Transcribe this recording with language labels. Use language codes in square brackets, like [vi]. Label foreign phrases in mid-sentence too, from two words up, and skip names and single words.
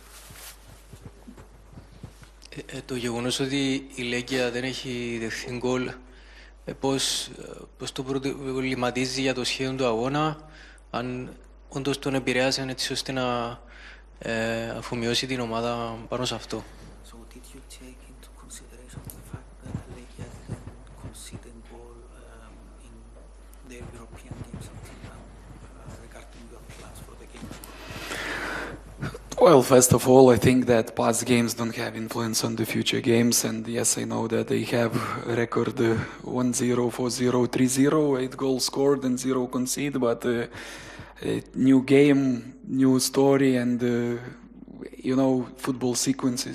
[el] Το γεγονός ότι η Legia δεν έχει δεχθεί γκολ, πώς το προβληματίζει για το σχέδιο του αγώνα, αν όντως τον επηρέασε έτσι ώστε να αφομοιώσει την ομάδα πάνω σε αυτό. [en] Well, first of all, I think that past games don't have influence on the future games, and yes, I know that they have a record 1-0, 4-0, 3-0, 8 goals scored and 0 conceded, but new game, new story, and you know, football sequences.